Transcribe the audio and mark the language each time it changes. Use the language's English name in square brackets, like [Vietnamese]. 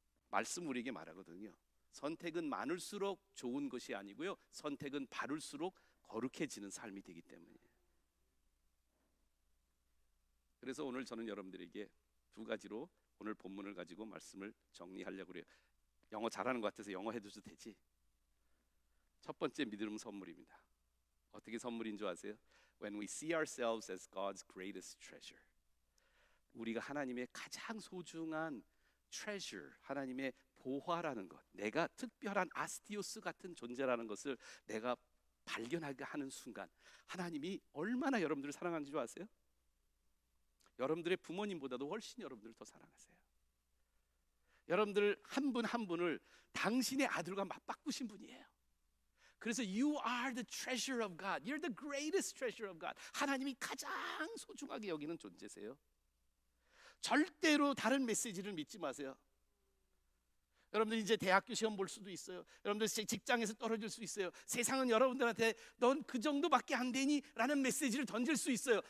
[Korean] 말씀 우리에게 말하거든요. 선택은 많을수록 좋은 것이 아니고요, 선택은 바를수록 거룩해지는 삶이 되기 때문이에요. 그래서 오늘 저는 여러분들에게 두 가지로 오늘 본문을 가지고 말씀을 정리하려고 그래요. 영어 잘하는 것 같아서 영어 해줘도 되지? 첫 번째 믿음 선물입니다. 어떻게 선물인 줄 아세요? [English] When we see ourselves as God's greatest treasure. [Korean] 우리가 하나님의 가장 소중한 treasure, 하나님의 보화라는 것, 내가 특별한 아스티오스 같은 존재라는 것을 내가 발견하게 하는 순간, 하나님이 얼마나 여러분들을 사랑하는 줄 아세요? 여러분들의 부모님보다도 훨씬 여러분들을 더 사랑하세요. 여러분들 한 분 한 분을 당신의 아들과 맞바꾸신 분이에요. 그래서 [English] you are the treasure of God. You're the greatest treasure of God. [Korean] 하나님이 가장 소중하게 여기는 존재세요. 절대로 다른 메시지를 믿지 마세요. 여러분들 이제 대학교 시험 볼 수도 있어요. 여러분들 직장에서 떨어질 수 있어요. 세상은 여러분들한테 넌 그 정도밖에 안 되니? 라는 메시지를 던질 수 있어요.